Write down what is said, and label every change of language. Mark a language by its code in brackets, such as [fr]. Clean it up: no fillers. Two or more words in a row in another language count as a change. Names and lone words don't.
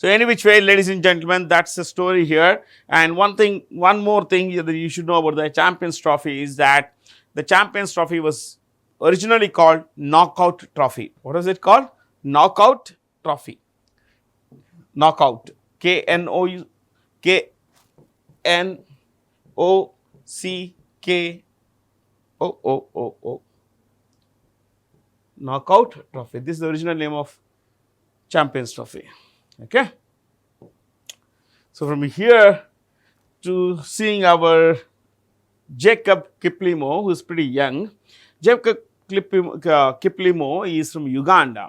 [en] So any which way, ladies and gentlemen, that's the story here. And one more thing that you should know about the Champions Trophy is that the Champions Trophy was originally called Knockout Trophy. What is it called? Knockout Trophy. Knockout. K-N-O-C-K-O-O-O-O. Knockout Trophy. This is the original name of Champions Trophy. Okay. So from here to seeing our Jacob Kiplimo, who is pretty young. Jacob Kiplimo is from Uganda.